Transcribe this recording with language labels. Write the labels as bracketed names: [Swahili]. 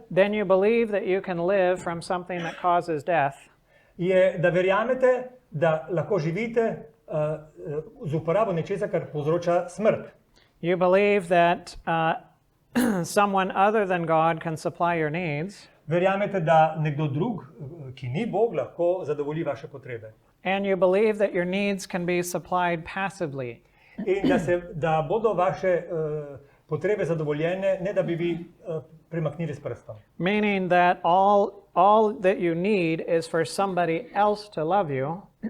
[English] then you believe that you can live from something that causes death, [Slovenian] je, da verjamete, da lahko živite z uporabo nečesa, kar povzroča smrt. [English] you believe that someone other than God can supply your needs, [Slovenian] Verjamete, da nekdo drug, ki ni Bog, lahko zadovolji vaše potrebe. [English] and you believe that your needs can be supplied passively. [Slovenian] In da bodo vaše potrebe zadovoljene, ne da bi vi premaknili s prstom. [English] Meaning that all that you need is for somebody else to love you,